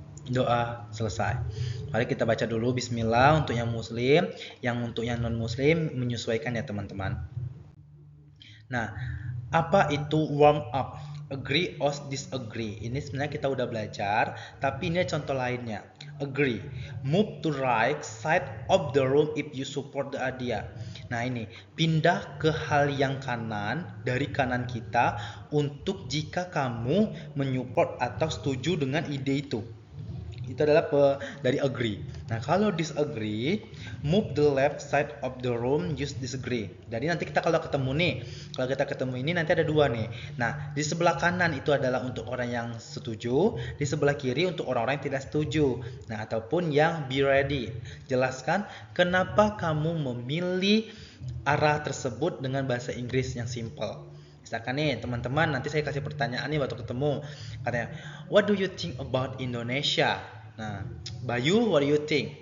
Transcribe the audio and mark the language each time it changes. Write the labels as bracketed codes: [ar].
[id] Doa selesai. Mari kita baca dulu bismillah untuk yang muslim, yang untuk yang non muslim menyesuaikan ya teman-teman. Nah, apa itu warm up? [en] Agree or disagree? [id] Ini sebenarnya kita udah belajar, tapi ini contoh lainnya. [en] Agree. Move to right side of the room if you support the idea. [id] Nah ini, pindah ke hal yang kanan dari kanan kita untuk jika kamu menyupport atau setuju dengan ide itu. Itu adalah dari agree. Nah, kalau [en] disagree, move the left side of the room, use disagree. [id] Jadi nanti kita kalau ketemu nih, kalau kita ketemu ini nanti ada dua nih. Nah, di sebelah kanan itu adalah untuk orang yang setuju, di sebelah kiri untuk orang-orang yang tidak setuju. Nah, ataupun yang be ready. Jelaskan kenapa kamu memilih arah tersebut dengan bahasa Inggris yang simple. Misalkan nih teman-teman, nanti saya kasih pertanyaan nih waktu ketemu. [en] Katanya, what do you think about Indonesia? Nah, Bayu, what do you think?